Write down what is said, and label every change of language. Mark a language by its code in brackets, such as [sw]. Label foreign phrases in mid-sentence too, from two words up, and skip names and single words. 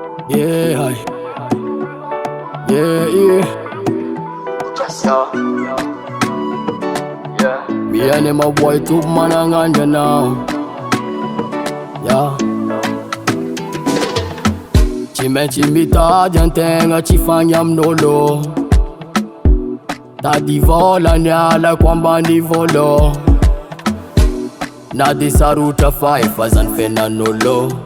[en] Yeah, hi. Yeah, yeah. Me and my boy too, man, I'm on you now. Yeah. [mg] Tsy maintsy mitady antegna, tsy fagny amin'olo. Tady vola ny alako ambany volo. Na de sarotra fa efa zany fiainan'olo.